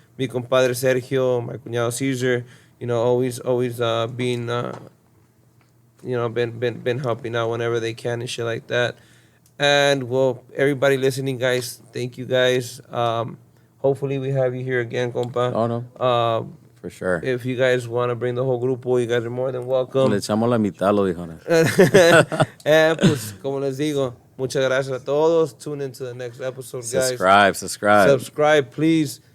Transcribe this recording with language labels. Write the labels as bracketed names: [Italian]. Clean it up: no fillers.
[Spanish] Mi compadre Sergio, my cuñado Caesar. [English] You know, always being, you know, been helping out whenever they can and shit like that. And, well, everybody listening, guys, thank you, guys. Hopefully we have you here again, compa. Oh, no. For sure. If you guys want to bring the whole grupo, you guys are more than welcome. [Spanish] Le echamos la mitad, lo dijo. Pues, como les digo, muchas gracias a todos. [English] Tune into the next episode, guys. Subscribe, please.